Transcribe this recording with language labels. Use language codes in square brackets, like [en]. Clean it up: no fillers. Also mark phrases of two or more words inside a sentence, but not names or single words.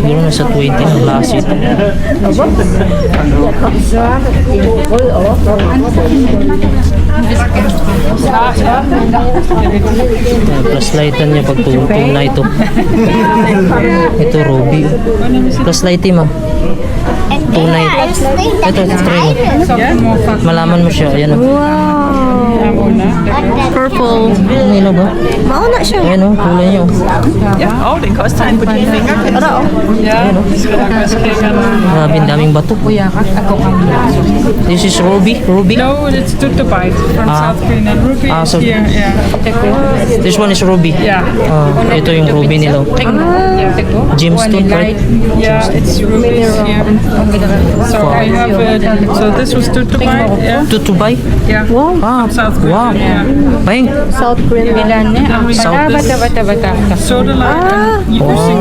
[tl] Siguro nasa 20 na klase ito. Flashlightan niya pag tungtong na ito. Ito Ruby. Flashlightin ma. Tunay. Ito try mo. Malaman mo siya. Ayan o. Purple. Ano ilaw ba? Mauna siya. Ayan o. Kulay niya o. [sv] Ja, den kostar en på din finger. Ja, [tl] Grabe, daming bato. [en] This is Ruby. no, it's Tutubite from South Greenland. Ruby is so- here. Yeah. This one is Ruby. Yeah. [tl] Ito yung Ruby nila. [en] Gemstone, right? Yeah, it's Ruby is here. So we have so this was Tutubite. Yeah. Tutubay? Yeah. Wow. South Wow. Greenland. Bayang. South Greenland. Sodalite and using